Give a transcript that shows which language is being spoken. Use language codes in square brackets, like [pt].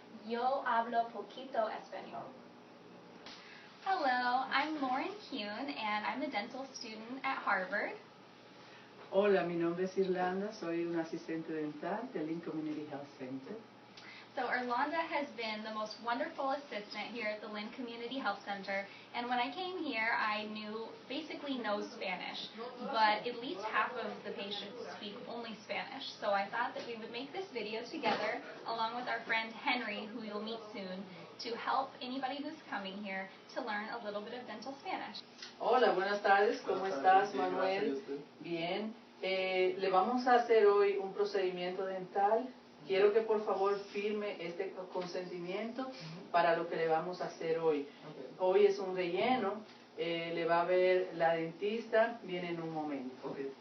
[es] Yo hablo poquito español. [en] Hello, I'm Lauren Kuhn, and I'm a dental student at Harvard. [es] Hola, mi nombre es Irlanda, soy una asistente dental de Lynn Community Health Center. [en] So Irlanda has been the most wonderful assistant here at the Lynn Community Health Center, and when I came here, I knew basically no Spanish, but at least half of the patients speak only Spanish. So I thought that we would make this video together, along with our friend Henry, who you'll meet soon, to help anybody who's coming here to learn a little bit of dental Spanish. [es] Hola, buenas tardes, ¿cómo estás, Manuel? Bien, le vamos a hacer hoy un procedimiento dental. Quiero que por favor firme este consentimiento para lo que le vamos a hacer hoy. Hoy es un relleno, le va a ver la dentista, viene en un momento.